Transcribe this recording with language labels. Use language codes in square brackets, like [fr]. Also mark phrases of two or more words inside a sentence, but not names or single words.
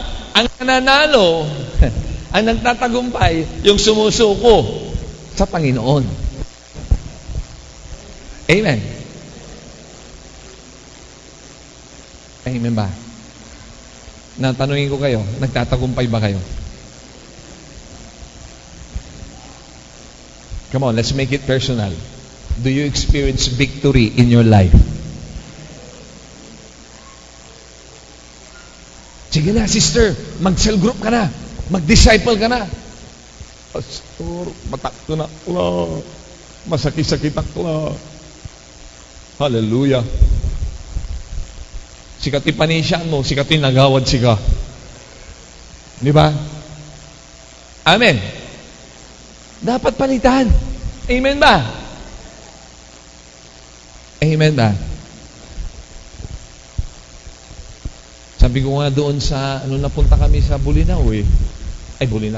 [tl] Ang nananalo, ang nagtatagumpay, yung sumusuko sa Panginoon. Amen. Amen ba? Natanungin ko kayo, nagtatagumpay ba kayo? [en] Come on, let's make it personal. Do you experience victory in your life? [tl] Sige na, sister, mag- [en] cell group [tl] ka na. Mag-disciple ka na. Pastor, matak ko na. Masakit-sakit ako. Hallelujah. [ilo] Sikati panisyan mo, sikati nagawad sika. [tl] Di ba? Amen. Dapat palitan. Amen ba? Amen ba? Sabi ko nga doon sa, napunta kami sa Bulinaw Bulinaw.